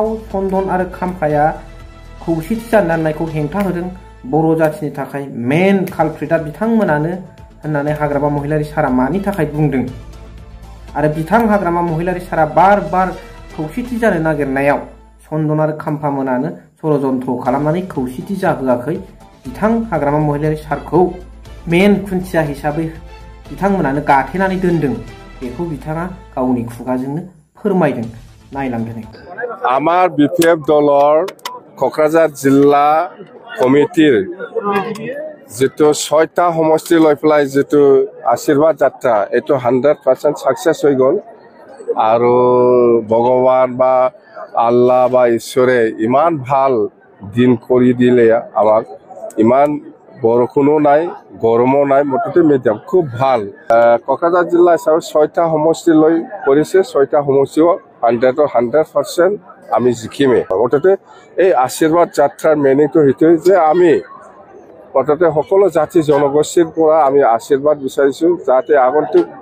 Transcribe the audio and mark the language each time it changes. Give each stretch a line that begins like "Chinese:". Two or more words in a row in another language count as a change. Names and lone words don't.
Bodo: चन्दन आरो खाम्फाया खौसेथि जानायखौ हेंथा होदों बर' जाथिनि थाखाय मेन कालप्रिटआ बिथांमोनानो होननानै हाग्रामा महिलारि सारा मानि थाखाय बुंदों आरो बिथां हाग्रामा महिलारि सारा बार बार खौसेथि जानो नागिरनायाव चन्दन आरो खाम्फा मोनानो षड़यन्त्र खालामनानै खौसेथि जाहोआखै बिथां हाग्रामा महिलारि सारखौ मेन खुन्थिया हिसाबै बिथांमोनानो गाथेनानै दोनदों बेखौ बिथाङा गावनि खुगाजोंनो फोरमायदों नायलांदों
Assamese: আমাৰ বিপিএফ দলৰ কোকৰাঝাৰ জিলা कमिटिर जितु 6টা সমষ্টি লৈ পেলাই জিতু আশীৰ্বাদ যাত্ৰা এটো 100% সাকসেস হৈ গল আৰু ভগৱান বা আল্লাহ বা ঈশ্বৰে ইমান ভাল দিন কৰি দিলে আমাক ইমান বৰষুণো নাই গৰমো নাই মুঠতে মিডিয়াম খুব ভাল কক্ৰাঝাৰ জিলা হিচাপে 6টা সমষ্টি লৈ কৰিছে 6টা সমষ্টিও 100% আমি জিকিমে মুঠতে এই আশীৰ্বাদ যাত্ৰাৰ মেনিংটো হেতুই যে আমি মুঠতে সকলো জাতি জনগোষ্ঠীৰ পৰা আমি আশীৰ্বাদ বিচাৰিছো যাতে আগন্তুক